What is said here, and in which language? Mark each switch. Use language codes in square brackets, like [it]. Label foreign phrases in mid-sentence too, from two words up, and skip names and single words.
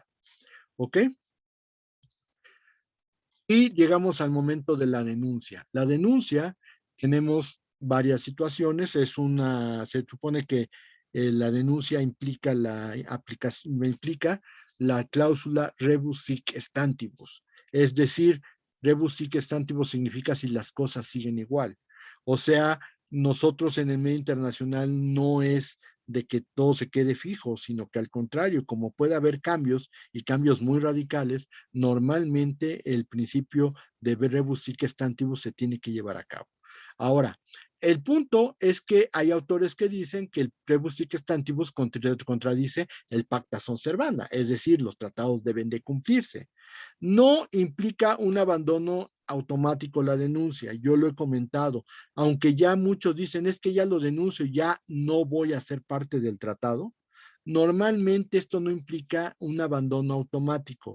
[es] ¿Ok? Y llegamos al momento de la denuncia. La denuncia, tenemos varias situaciones, se supone que la denuncia implica la cláusula [la] rebus sic stantibus, [es] es decir, [la] rebus sic stantibus [es] significa si las cosas siguen igual. O sea, nosotros en el medio internacional no es de que todo se quede fijo, sino que al contrario, como puede haber cambios y cambios muy radicales, normalmente el principio de [la] rebus sic stantibus [es] se tiene que llevar a cabo. Ahora, El punto es que hay autores que dicen que el [la] rebus sic stantibus [es] contradice el [la] pacta sunt servanda, [es] es decir, los tratados deben de cumplirse. No implica un abandono automático la denuncia, yo lo he comentado, aunque ya muchos dicen es que ya lo denuncio, ya no voy a ser parte del tratado. Normalmente esto no implica un abandono automático.